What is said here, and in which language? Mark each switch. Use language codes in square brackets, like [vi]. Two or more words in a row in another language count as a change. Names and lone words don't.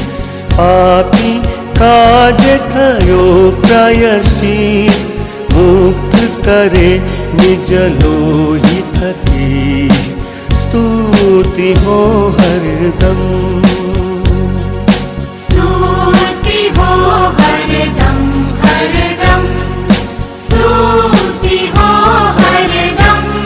[hi] पापी का [gu] આજ થયો પ્રાયશ્ચિત, મુક્ત કરે નિજ લોહી થકી, સ્તુતિ હો હરદમ. સ્તુતિ હો હરદમ હરદમ, સ્તુતિ હો હરદમ.